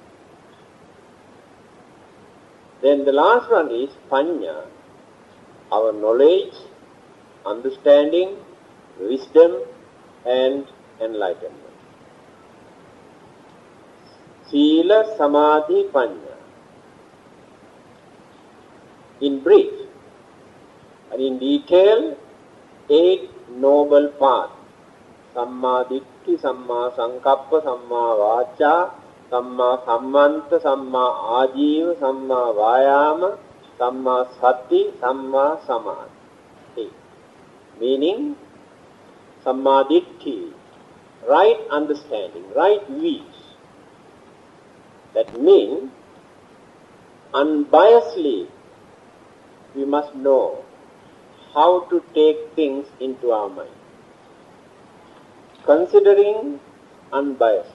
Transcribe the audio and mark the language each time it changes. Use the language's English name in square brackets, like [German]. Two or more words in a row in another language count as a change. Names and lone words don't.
[English] Then the last one is Panya, our knowledge, understanding, wisdom and enlightenment. [Pali] Sila, Samadhi, Panya. In brief and in detail, 8 noble paths. Samma Ditti, Samma Sankappa, Samma Vacha, Samma Sammanta, Samma Ajiva, Samma Vayama, Samma Sati, Samma Samadhi. [English] Meaning, [Pali] Samma Ditti, [English] right understanding, right views. That means, unbiasedly, we must know how to take things into our mind. Considering unbiasedly.